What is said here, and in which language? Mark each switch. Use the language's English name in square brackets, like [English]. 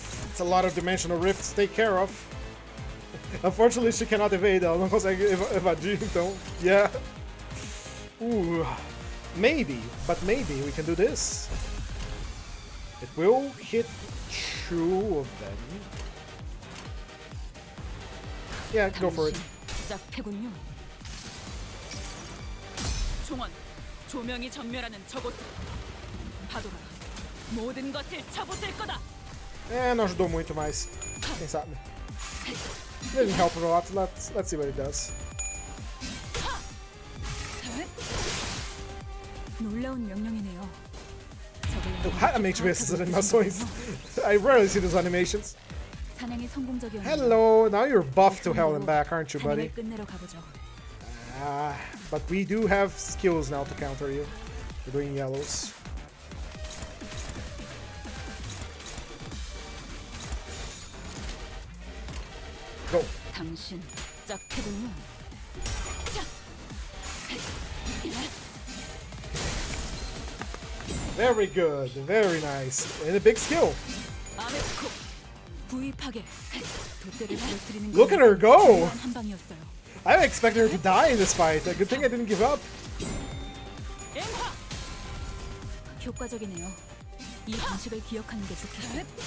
[English] It's a lot of dimensional rifts to take care of. Unfortunately, she cannot evade. [Portuguese] Ela não consegue evadir, então, yeah. [English] Maybe, but maybe we can do this. It will hit 2 of them. Yeah, go for it. [Korean] 짝패군요. 총원, 조명이 전멸하는 저곳. 파도가 모든 것을 쳐부술 거다. [Portuguese] Não ajudou muito, mas quem sabe. [English] Didn't help a lot. Let's see what it does. [Korean] 놀라운 명령이네요. [Portuguese] Realmente ver essas animações. [English] I rarely see those animations. [Korean] 사냥이 성공적이었네요. [English] Hello, now you're buff to hell and back, aren't you, buddy? [Korean] 사냥을 끝내러 가보죠. [English] But we do have skills now to counter you. We're doing yellows. Go. [Korean] 당신 짝패군요. [English] Very good, very nice. And a big skill. [Korean] 아메코 부위 파괴. 돛대를 부러뜨리는 [English] Look at her go! [Korean] 한 방이었어요. [English] I expected her to die in this fight. A good thing I didn't give up. [Korean] 엠파! 효과적이네요. 이 방식을 기억하는 게 좋겠어요.